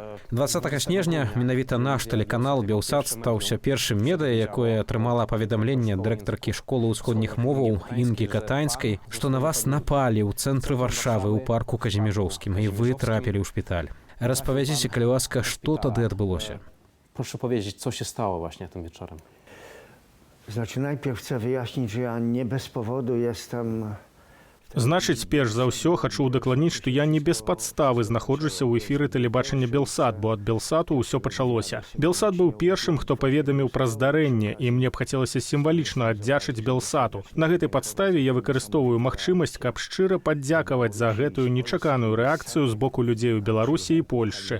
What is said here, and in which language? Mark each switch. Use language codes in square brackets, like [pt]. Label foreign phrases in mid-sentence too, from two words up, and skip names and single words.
[be] 20 снежня менавіта наш тэлеканал Белсат стаўся першым медыа, якое атрымала паведамленне дырэктаркі школы ўсходніх моваў Інкі Катанскай, што на вас напалі ў цэнтры Варшавы ў парку Казіміжоўскім, і вы трапілі ў шпіталь. Распавядзіце, калі ласка, што тады адбылося? [pl] Proszę powiedzieć, co się stało właśnie tym wieczorem. Znaczy, najpierw chcę wyjaśnić, że ja nie bez powodu jestem... [be] Значыць, перш за ўсё хачу ўдакладніць, што я не без падставы знаходжуся ў эфіры тэлебачання Белсат, бо ад Белсату ўсё пачалося. Белсат быў першым, хто паведаміў пра здарэнне, і мне б хацелася сімвалічна аддзячыць Белсату. На гэтай падставе я выкарыстоўваю магчымасць, каб шчыра паддзякаваць за гэтую нечаканую рэакцыю з боку людзей у Беларусі і Польшчы.